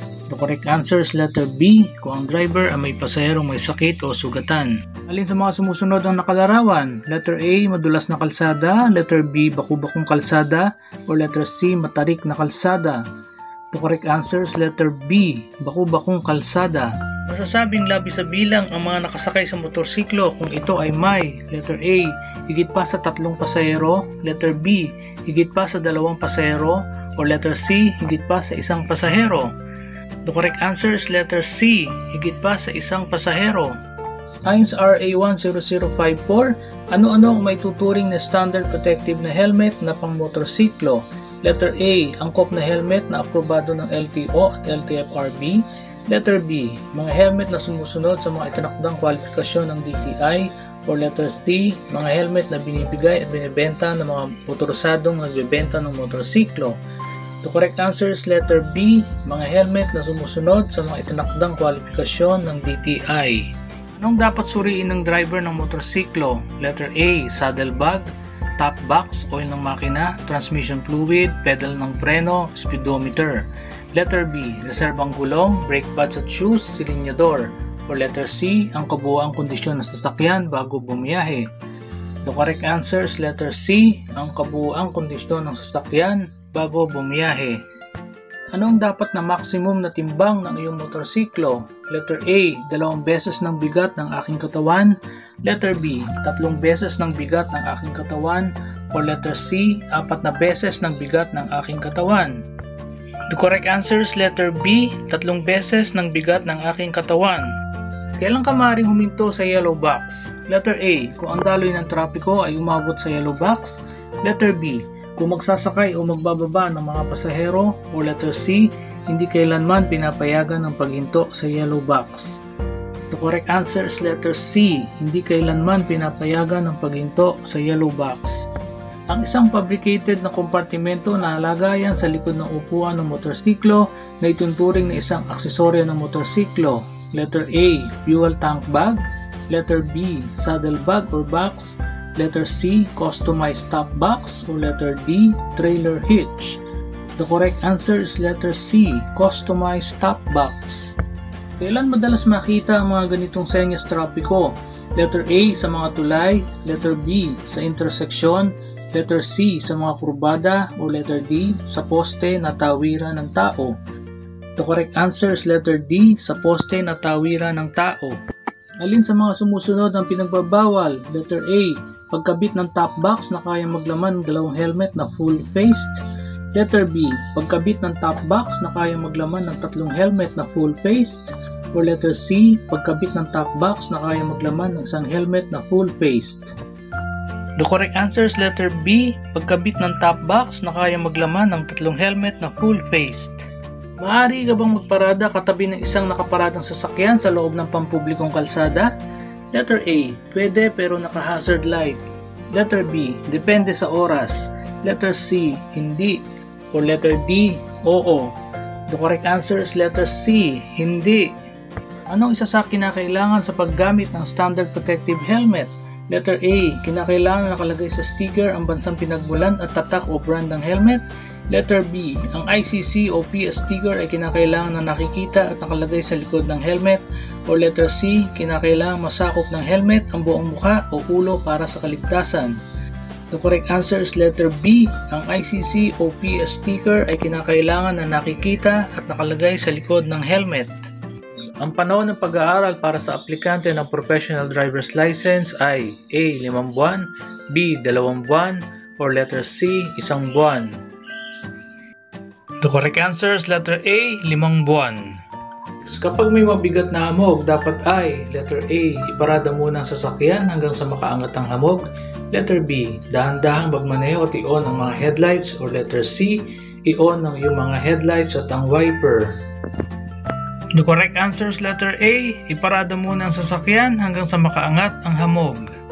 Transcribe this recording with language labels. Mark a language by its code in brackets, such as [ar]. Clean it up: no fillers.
[en] The correct answer is letter B. [tl] Kung ang driver ay may pasaherong may sakit o sugatan. Alin sa mga sumusunod ang nakalarawan? [en] Letter A. [tl] Madulas na kalsada. [en] Letter B. [tl] Baku-bakong kalsada. [en] Or letter C. [tl] Matarik na kalsada. [en] The correct answer is letter B. [tl] Baku-bakong kalsada. Masasabing labis sa bilang ang mga nakasakay sa motorsiklo kung ito ay may. Letter A. Higit pa sa 3 pasahero. Letter B. Higit pa sa 2 pasahero. Or letter C. Higit pa sa 1 pasahero. [en] The correct answer is letter C. [tl] Higit pa sa 1 pasahero. Ayon sa RA 10054, ano-ano ang may tuturing na standard protective na helmet na pang motorsiklo? [en] Letter A. [tl] Angkop na helmet na aprobado ng LTO at LTFRB. Letter B. Mga helmet na sumusunod sa mga itinakdang kwalifikasyon ng DTI. Or letter C. Mga helmet na binibigay at binibenta ng mga motorisadong nagbebenta ng motorsiklo. [en] The correct answer is letter B. [tl] Mga helmet na sumusunod sa mga itinakdang kwalifikasyon ng DTI. Anong dapat suriin ng driver ng motorsiklo? Letter A. Saddlebag, top box, oil ng makina, transmission fluid, pedal ng preno, speedometer. Letter B. Reserbang gulong, brake pads at shoes, silinyador. Or letter C. Ang kabuuang kondisyon ng sasakyan bago bumiyahe. [en] The correct answer is letter C. [tl] Ang kabuuang kondisyon ng sasakyan bago bumiyahe. Anong dapat na maximum na timbang ng iyong motorsiklo? Letter A. 2 beses ng bigat ng aking katawan. Letter B. 3 beses ng bigat ng aking katawan. Or letter C. 4 na beses ng bigat ng aking katawan. [en] The correct answer is letter B. [tl] 3 beses ng bigat ng aking katawan. Kailan ka maaaring huminto sa yellow box? Letter A. Kung ang daloy ng trapiko ay umabot sa yellow box. Letter B. Kung magsasakay o magbababa ng mga pasahero. O letter C. Hindi kailanman pinapayagan ng paghinto sa yellow box. [en] The correct answer is letter C. [tl] Hindi kailanman pinapayagan ng paghinto sa yellow box. Ang isang fabricated na kompartimento na lagayan sa likod ng upuan ng motorsiklo na itunturing na isang aksesorya ng motorsiklo. [en] Letter A. Fuel tank bag. Letter B. Saddle bag or box. Letter C. Customized top box. Or letter D. Trailer hitch. The correct answer is letter C. Customized top box. [tl] Kailan madalas makita ang mga ganitong senyas trapiko? Letter A. Sa mga tulay. Letter B. Sa interseksyon. Letter C. Sa mga kurbada. O letter D. Sa poste na tawiran ng tao. [en] The correct answer is letter D. [tl] Sa poste na tawiran ng tao. Alin sa mga sumusunod ang pinagbabawal? Letter A. Pagkabit ng top box na kayang maglaman ng 2 helmet na full-faced. Letter B. Pagkabit ng top box na kayang maglaman ng 3 helmet na full-faced. Or letter C. Pagkabit ng top box na kayang maglaman ng 1 helmet na full-faced. [en] The correct answer is letter B. [tl] Pagkabit ng top box na kayang maglaman ng 3 helmet na full-faced. Maaari ka bang magparada katabi ng isang nakaparadang sasakyan sa loob ng pampublikong kalsada? Letter A. Pwede pero naka-hazard light. Letter B. Depende sa oras. Letter C. Hindi. Or letter D. Oo. [en] The correct answer is letter C. [tl] Hindi. Anong isa sa kinakailangan sa paggamit ng standard protective helmet? Letter A. Kinakailangan nakalagay sa sticker ang bansang pinagmulan at tatak o brand ng helmet. Letter B. Ang ICC o PS sticker ay kinakailangan na nakikita at nakalagay sa likod ng helmet. O letter C. Kinakailangan masakop ng helmet ang buong mukha o ulo para sa kaligtasan. [en] The correct answer is letter B. [tl] Ang ICC o PS sticker ay kinakailangan na nakikita at nakalagay sa likod ng helmet. Ang panahon ng pag-aaral para sa aplikante ng professional driver's license ay A. 5 buwan, B. 2 buwan, or letter C. 1 buwan. [en] The correct answer is letter A. [tl] 5 buwan. Kapag may mabigat na hamog, dapat ay letter A, iparada muna ang sasakyan hanggang sa makaangat ang hamog. Letter B, dahan-dahang magmaneho at i-on ang mga headlights. Or letter C, i-on ang iyong mga headlights at ang wiper. [en] The correct answer is letter A, [tl] iparada muna ang sasakyan hanggang sa makaangat ang hamog.